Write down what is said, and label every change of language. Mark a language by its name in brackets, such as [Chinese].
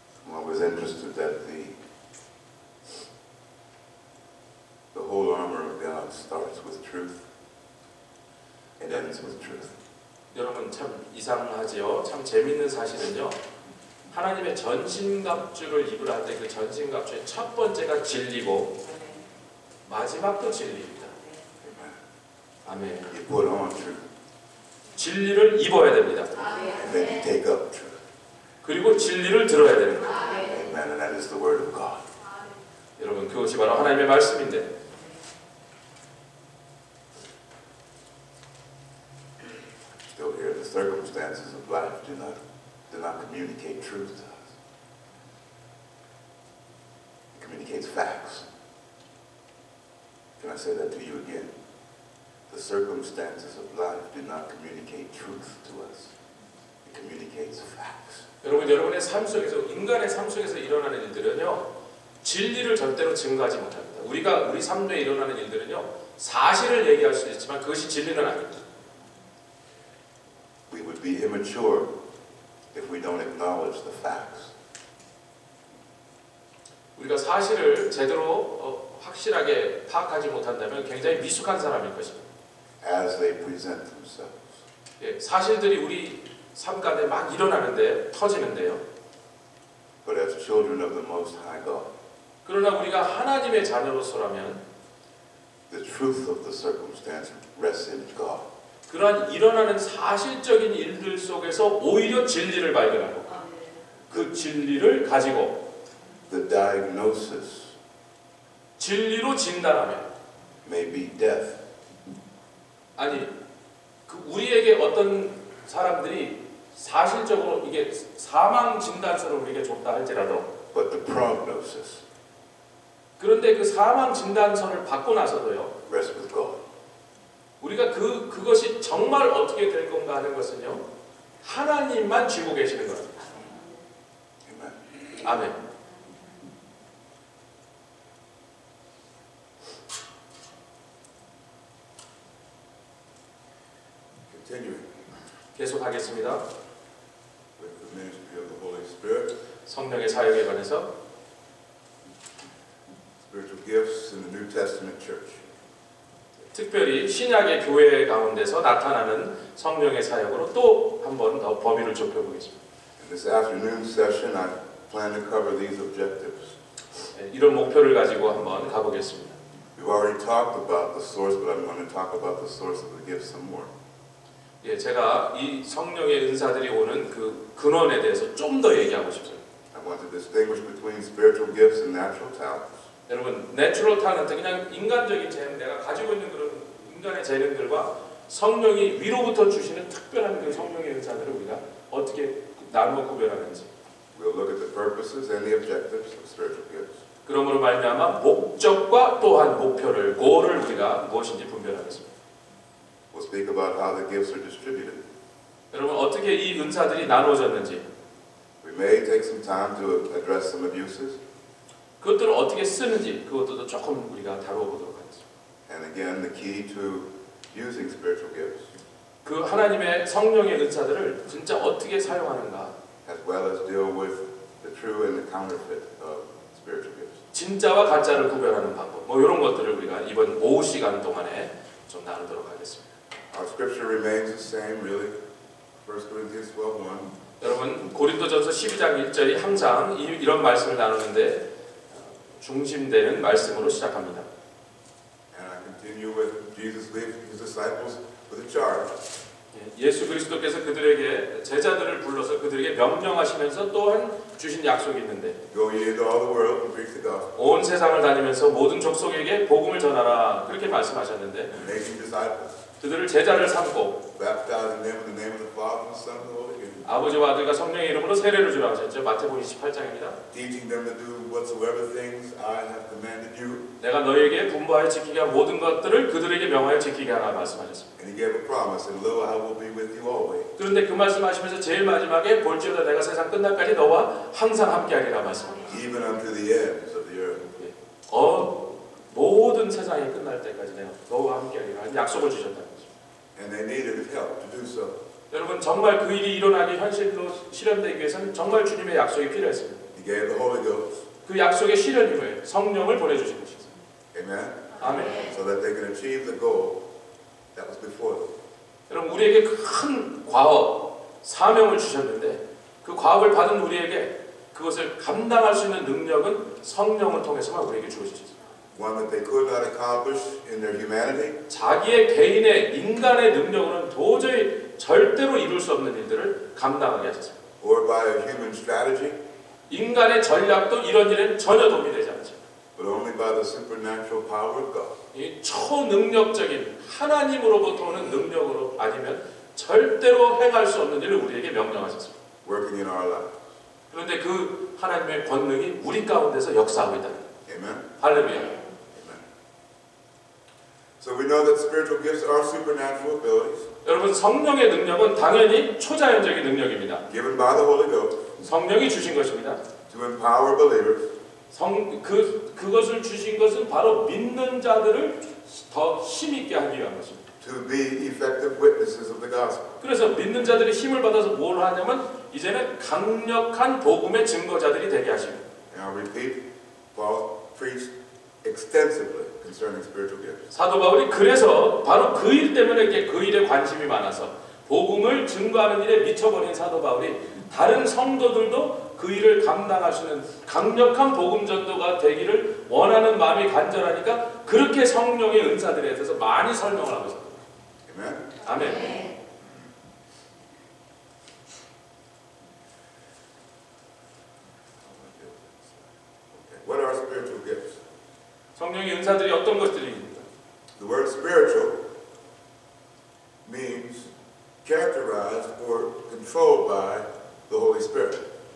[English] I was interested that the whole armor of God starts with truth and ends with truth. [Korean] 여러분 참 이상하지요. 참 재밌는 사실은요. 하나님의 전신갑주를 입으라 할 때 그 전신갑주의 첫 번째가 진리고 마지막도 진리입니다. 아멘. [English] You put on truth. [Korean] 진리를 입어야 됩니다. [English] And then you take up truth. [Korean] 그리고 진리를 들어야 되는 거예요. [English] Amen. And that is the word of God. [Korean] 여러분 그것이 바로 하나님의 말씀인데 [English] Still here, the circumstances of life do not communicate truth to us. It communicates facts. Can I say that to you again? The circumstances of life do not communicate truth to us. It communicates facts. [Korean] 여러분의 삶 속에서 인간의 삶 속에서 일어나는 일들은요 진리를 절대로 증거하지 못합니다. 우리 삶 속에 일어나는 일들은요 사실을 얘기할 수 있지만 그것이 진리는 아닙니다. [English] We would be immature if we don't acknowledge the facts. [Korean] 우리가 사실을 제대로 확실하게 파악하지 못한다면 굉장히 미숙한 사람일 것입니다. [English] As they present themselves. [Korean] 예, 사실들이 우리 삶 가운데 막 일어나는데 터지는데요. [English] But as children of the Most High God, [Korean] 그러나 우리가 하나님의 자녀로서라면 [English] the truth of the circumstance rests in God. [Korean] 그러한 일어나는 사실적인 일들 속에서 오히려 진리를 발견하고 그 진리를 가지고 [English] The diagnosis [Korean] 진리로 진단하면 [English] may be death, [Korean] 아니 그 우리에게 어떤 사람들이 사실적으로 이게 사망 진단서를 우리에게 줬다 할지라도 [English] but the prognosis [Korean] 그런데 그 사망 진단서를 받고 나서도요 [English] rests with God. [Korean] 우리가 그것이 정말 어떻게 될 건가 하는 것은요 하나님만 쥐고 계시는 겁니다. [English] Amen. [Korean] 아멘. [English] Continuing [Korean] 계속하겠습니다. [English] with the ministry of the Holy Spirit, [Korean] 성령의 사역에 관해서 [English] spiritual gifts in the New Testament church. [Korean] 특별히 신약의 교회 가운데서 나타나는 성령의 사역으로 또 한 번 더 범위를 좁혀보겠습니다. [English] In this afternoon session, I plan to cover these objectives. [Korean] 이런 목표를 가지고 한번 가보겠습니다. [English] We've already talked about the source, but I'm going to talk about the source of the gifts some more. [Korean] 예, 제가 이 성령의 은사들이 오는 그 근원에 대해서 좀 더 얘기하고 싶습니다. [English] I want to distinguish between spiritual gifts and natural talents. [Korean] 여러분, [English] 내추럴 탤런트 [Korean] 그냥 인간적인 재능, 내가 가지고 있는 그런 인간의 재능들과 성령이 위로부터 주시는 특별한 그 성령의 은사들을 우리가 어떻게 나누어 구별하는지. [English] We'll look at the purposes and the objectives of spiritual gifts. [Korean] 그러므로 말미암아 목적과 또한 목표를, 고를 우리가 무엇인지 분별하겠습니다. [English] We'll speak about how the gifts are distributed. [Korean] 여러분, 어떻게 이 은사들이 나누어졌는지, [English] We may take some time to address some abuses. [Korean] 그것들을 어떻게 쓰는지 그것도 조금 우리가 다루어 보도록 하겠습니다. [English] And again, the key to using spiritual gifts, [Korean] 그 하나님의 성령의 은사들을 진짜 어떻게 사용하는가, [English] as well as deal with the true and the counterfeit of spiritual gifts. [Korean] 진짜와 가짜를 구별하는 방법, 뭐 이런 것들을 우리가 이번 오후 시간 동안에 좀 나누도록 하겠습니다. [English] Our scripture remains the same, really. 1 Corinthians 12:1. [Korean] 여러분, 고린도전서 12장 1절이 항상 이런 말씀을 나누는데 중심되는 말씀으로 시작합니다. [English] And I continue with Jesus leaving his disciples with a charge. [Korean] 예수 그리스도께서 그들에게 제자들을 불러서 그들에게 명령하시면서 또한 주신 약속이 있는데 [English] Go ye into all the world and preach the gospel, [Korean] 온 세상을 다니면서 모든 족속에게 복음을 전하라 그렇게 말씀하셨는데 [English] making disciples, [Korean] 그들을 제자를 삼고 [English] baptizing them in the name of the Father and the Son and the Holy Spirit, [Korean] 아버지와 아들과 성령의 이름으로 세례를 주라고 하셨죠. 마태복음 28장입니다. [English] teaching them to do whatsoever things I have commanded you. [Korean] 내가 너희에게 분부하여 지키게 한 모든 것들을 그들에게 명하여 지키게 하라 말씀하셨습니다. [English] And he gave a promise, and lo, I will be with you always. [Korean] 그런데 그 말씀하시면서 제일 마지막에 볼지어다 내가 세상 끝날까지 너와 항상 함께하리라 말씀합니다. [English] Even unto the ends of the earth. [Korean] 모든 세상이 끝날 때까지 내가 너와 함께하리라 약속을 주셨다는 거죠. [English] And they needed his help to do so. [Korean] 여러분 정말 그 일이 일어나기 현실로 실현되기 위해서는 정말 주님의 약속이 필요했습니다. [English] He gave the Holy Ghost. [Korean] 그 약속의 실현 이후에 성령을 보내주신 것이죠. [English] Amen. [Korean] 아멘. [English] So that they can achieve the goal that was before them. [Korean] 여러분 우리에게 큰 과업, 사명을 주셨는데 그 과업을 받은 우리에게 그것을 감당할 수 있는 능력은 성령을 통해서만 우리에게 주어지죠. [English] One that they could not accomplish in their humanity, [Korean] 자기의 개인의 인간의 능력으로는 도저히 절대로 이룰 수 없는 일들을 감당하게 하셨습니다. [English] or by a human strategy, [Korean] 인간의 전략도 이런 일에는 전혀 도움이 되지 않죠. [English] but only by the supernatural power of God. [Korean] 이 초능력적인 하나님으로부터 오는 능력으로 아니면 절대로 행할 수 없는 일을 우리에게 명령하셨습니다. [English] Working in our lives. [Korean] 그런데 그 하나님의 권능이 우리 가운데서 역사하고 있다는 거예요. [English] Amen. [Korean] 할렐루야. [English] Amen. So we know that spiritual gifts are supernatural abilities [Korean] 여러분 성령의 능력은 당연히 초자연적인 능력입니다. [English] given by the Holy Ghost [Korean] 성령이 주신 것입니다. [English] to empower believers [Korean] 그것을 주신 것은 바로 믿는 자들을 더 힘있게 하기 위한 것입니다. [English] to be effective witnesses of the gospel. [Korean] 그래서 믿는 자들이 힘을 받아서 뭘 하냐면 이제는 강력한 복음의 증거자들이 되게 하십니다. [English] And I'll repeat, Paul preached extensively concerning spiritual gifts. [Korean] 사도 바울이 그래서 바로 그 일 때문에 그 일에 관심이 많아서 복음을 증거하는 일에 미쳐버린 사도 바울이 다른 성도들도 그 일을 감당할 수 있는 강력한 복음 전도가 되기를 원하는 마음이 간절하니까 그렇게 성령의 은사들에 대해서 많이 설명을 하고 있습니다. [English] Amen. [Korean] 아멘. [English] What are spiritual gifts? [Korean] 성령의 은사들이 어떤 것들입니까? [English] The word spiritual means characterized or controlled by the Holy Spirit.